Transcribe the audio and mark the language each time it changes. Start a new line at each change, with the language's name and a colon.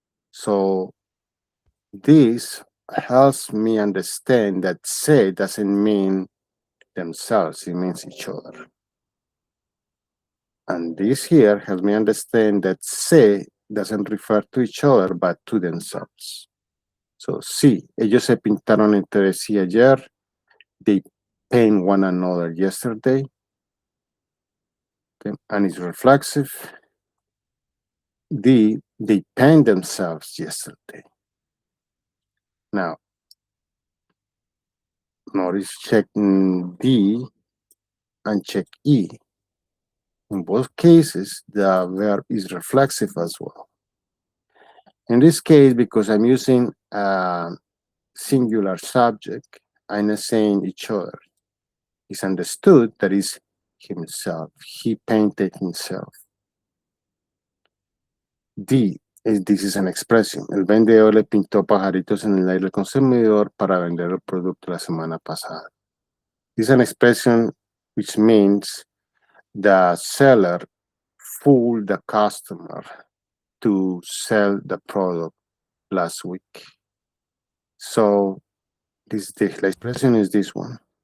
English: So this helps me understand that se doesn't mean themselves, it means each other. And this here helps me understand that se doesn't refer to each other, but to themselves.
Spanish: So sí, ellos se pintaron entre sí ayer.
English: They paint one another yesterday. Okay. And it's reflexive. They paint themselves yesterday. Now, notice check D and check E. In both cases, the verb is reflexive as well. In this case, because I'm using a singular subject, I'm not saying each other. It's understood that is himself. He painted himself. D, this is an expression.
Spanish: El vendedor le pintó pajaritos en el aire al consumidor para vender el producto la semana pasada.
English: This is an expression which means the seller fooled the customer to sell the product last week. So the expression is this one.